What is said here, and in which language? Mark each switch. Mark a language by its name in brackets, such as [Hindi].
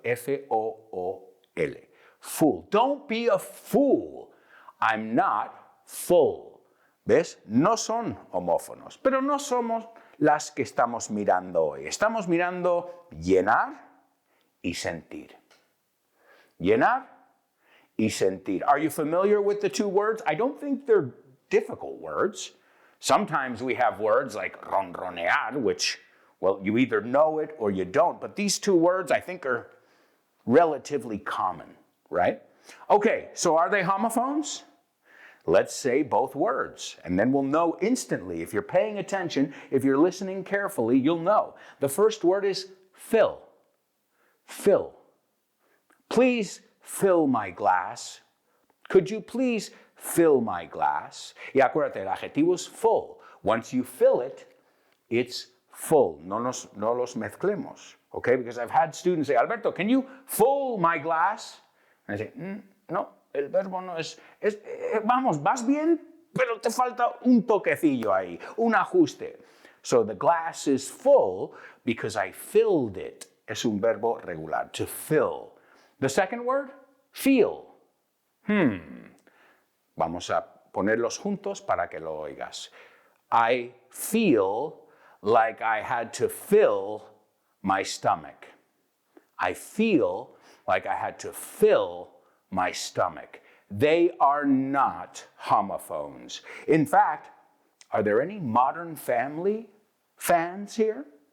[English] F-O-O-L. Fool. Don't be a fool. I'm not full. [Spanish] ¿Ves? No son homófonos, pero no somos las que estamos mirando hoy. Estamos mirando llenar y sentir. Llenar y sentir. [English] Are you familiar with the two words? I don't think they're difficult words. Sometimes we have words like ronronear, which, well, you either know it or you don't. But these two words, I think, are relatively common, right? Okay, so are they homophones? Let's say both words, and then we'll know instantly. If you're paying attention, if you're listening carefully, you'll know. The first word is fill. Fill. Please fill my glass. Could you please fill my glass? [Spanish] Y acuérdate, el adjetivo es full. [English] Once you fill it, it's full. [Spanish] No los mezclemos, [English] okay? Because I've had students say, Alberto, can you fill my glass? And I say, no, [Spanish] el verbo no es, vamos, vas bien, pero te falta un toquecillo ahí, un ajuste. [English] So the glass is full because I filled it. [Spanish] Es un verbo regular, [English] to fill. The second word, feel. [Spanish] Vamos a ponerlos juntos para que lo oigas. [English] I feel like I had to fill my stomach. I feel like I had to fill my stomach. They are not homophones. In fact, are there any Modern Family fans here?